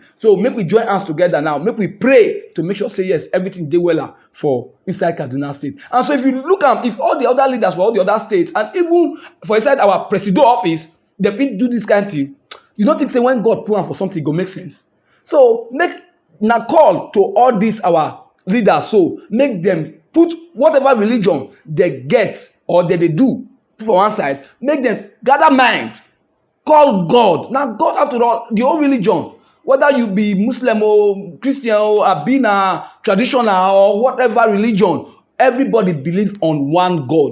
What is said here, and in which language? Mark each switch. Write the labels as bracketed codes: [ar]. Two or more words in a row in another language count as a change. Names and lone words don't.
[pcm] So make we join hands together now, make we pray to make sure say yes, everything dey well for inside Kaduna State. And so if you look am, if all the other leaders for all the other states and even for inside our president office, they fit do this kind of thing, you don't think say when God put am for something, it go make sense. So make na call to all these our leaders, so make them put whatever religion they get or they do for one side, make them gather mind, call God. Now God, after all, the whole religion, whether you be Muslim or Christian or Abina, traditional or whatever religion, everybody believe on one God.